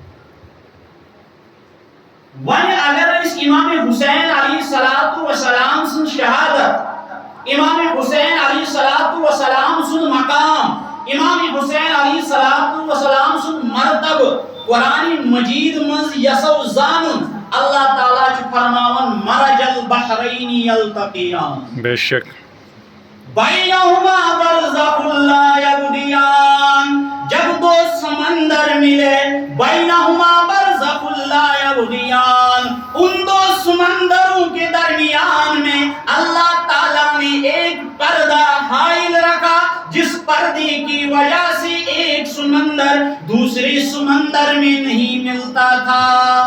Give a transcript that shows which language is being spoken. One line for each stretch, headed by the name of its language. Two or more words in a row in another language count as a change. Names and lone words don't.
Urdu: وہیں اگر اس امام حسین علیہ السلام سے شہادت، امام حسین علیہ السلام سے مقام، امام حسین علیہ السلام سے مرتب
Kashmiri: قرآن مجید مز یسو زانن اللہ تعالیٰ چھ فرماون
Arabic: مرج البحرین یلتقیان.
Urdu: بے شک.
Arabic: بینہما برزخ لا یبغیان،
Urdu: جب دو سمندر ملے،
Arabic: بینہما برزخ لا یبغیان،
Urdu: ان دو سمندروں کے درمیان میں اللہ تعالیٰ نے ایک پردہ حائل رکھا، جس پردے کی وجہ سے ایک سمندر دوسرے سمندر میں نہیں ملتا تھا.